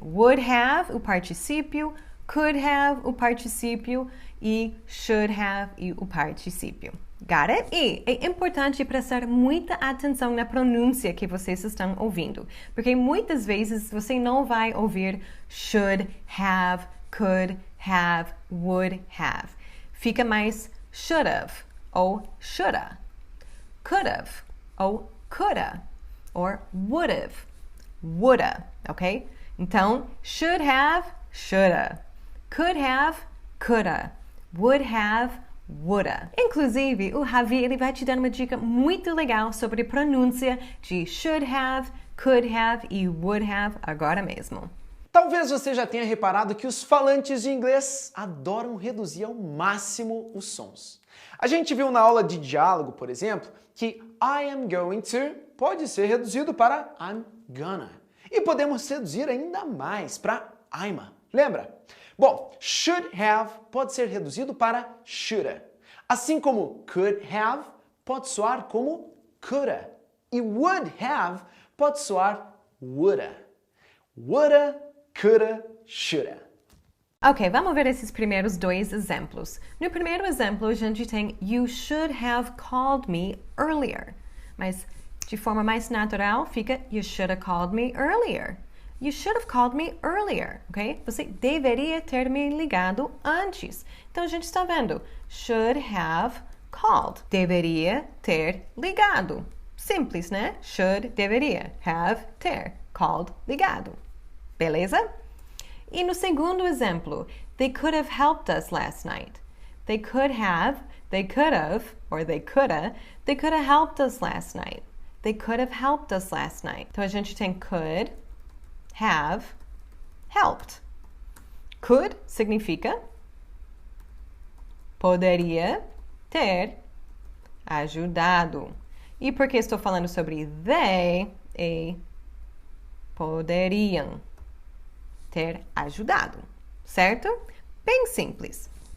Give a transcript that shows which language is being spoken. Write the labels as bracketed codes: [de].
[pt] Would have, o particípio, could have, o particípio, e should have, e o particípio. [en] Got it? [pt] E é importante prestar muita atenção na pronúncia que vocês estão ouvindo, porque muitas vezes você não vai ouvir should have, could have, would have. Fica mais should have ou shoulda, could have ou coulda, or would have, woulda, ok? Então, should have, shoulda, could have, coulda, would have, woulda. Inclusive, o Ravi ele vai te dar uma dica muito legal sobre pronúncia de should have, could have e would have agora mesmo. Talvez você já tenha reparado que os falantes de inglês adoram reduzir ao máximo os sons. A gente viu na aula de diálogo, por exemplo, que I am going to pode ser reduzido para I'm gonna. E podemos reduzir ainda mais para I'ma. Lembra? Bom, should have pode ser reduzido para shoulda. Assim como could have pode soar como coulda. E would have pode soar woulda. Woulda, coulda, shoulda. Ok, vamos ver esses primeiros dois exemplos. No primeiro exemplo, a gente tem [en] You should have called me earlier. [pt] Mas de forma mais natural, fica [en] You should have called me earlier. You should have called me earlier, ok? [pt] Você deveria ter me ligado antes. Então, a gente está vendo should have called. Deveria ter ligado. Simples, né? Should, deveria. Have, ter. Called, ligado. Beleza? E no segundo exemplo, [en] they could have helped us last night. They could have, or they coulda helped us last night. They could have helped us last night. [pt] Então, a gente tem could, have, helped. Could significa poderia ter ajudado. E por que estou falando sobre they e poderiam ter ajudado, certo? Bem simples.